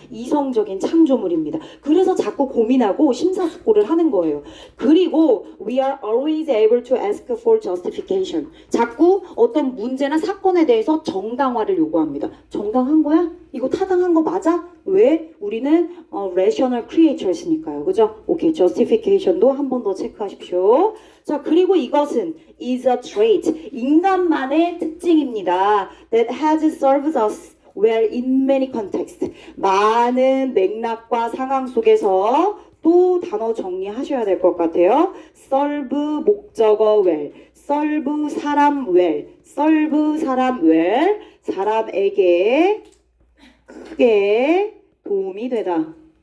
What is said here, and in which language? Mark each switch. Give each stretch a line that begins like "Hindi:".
Korean: 이성적인 창조물입니다. 그래서 자꾸 고민하고 심사숙고를 하는 거예요.
English: 그리고 we are always able to ask for justification.
Korean: 자꾸 어떤 문제나 사건에 대해서 정당화를 요구합니다. 정당한 거야? 이거 타당한 거 맞아? 왜? 우리는 우리는
English: rational creatures
Korean: 니까요. 그죠? 오케이. justification도 한 번 더 체크하십시오. 자, 그리고 이것은
English: is a trait.
Korean: 인간만의 특징입니다.
English: That has served us well in many contexts.
Korean: 많은 맥락과 상황 속에서 또 단어 정리하셔야 될 것 같아요. serve 목적어 well, serve 사람 well, serve 사람 well, 사람에게 크게 도움이 되다.